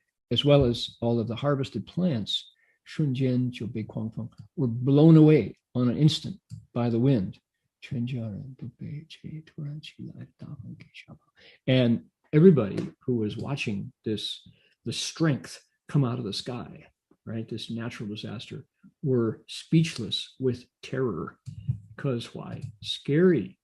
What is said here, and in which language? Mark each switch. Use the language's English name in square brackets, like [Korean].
[English] as well as all of the harvested plants, [Chinese] 瞬间就被狂风 [English] were blown away on an instant by the wind. [Chinese] 全家人都被这突然起来的大风给吓跑。 [English] And everybody who was watching this, the strength come out of the sky, right, this natural disaster, were speechless with terror. Because why? Scary.